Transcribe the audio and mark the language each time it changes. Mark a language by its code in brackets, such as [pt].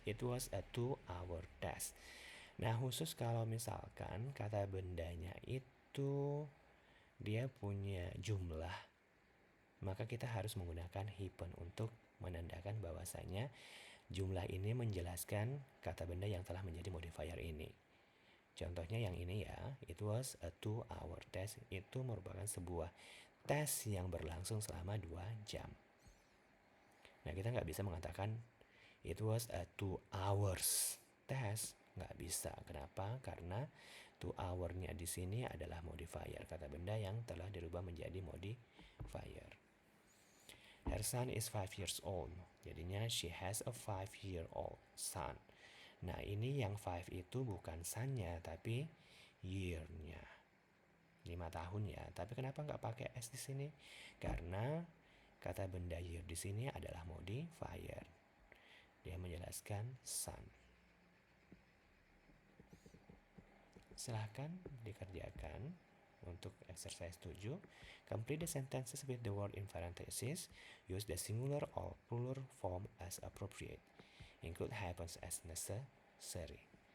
[en] It was a 2-hour test. [id] Nah, khusus kalau misalkan kata bendanya itu dia punya jumlah, maka kita harus menggunakan hyphen untuk menandakan bahwasanya jumlah ini menjelaskan kata benda yang telah menjadi modifier ini. Contohnya yang ini ya, [en] it was a 2-hour test. [id] Itu merupakan sebuah tes yang berlangsung selama 2 jam. Nah, kita nggak bisa mengatakan [en] it was a 2 hours test. [id] Nggak bisa. Kenapa? Karena 2 hour-nya di sini adalah modifier. Kata benda yang telah dirubah menjadi modifier. [en] Her son is 5 years old. [id] Jadinya [en] she has a 5-year-old son. [id] Nah, ini yang 5 itu bukan son-nya, tapi year-nya. 5 tahun ya. Tapi kenapa nggak pakai S di sini? Karena kata benda year di sini adalah modifier. Dia menjelaskan son. Silahkan dikerjakan untuk exercise 7. [en] Complete the sentences with the word in parentheses. Use the singular or plural form as appropriate. Include hyphens as necessary.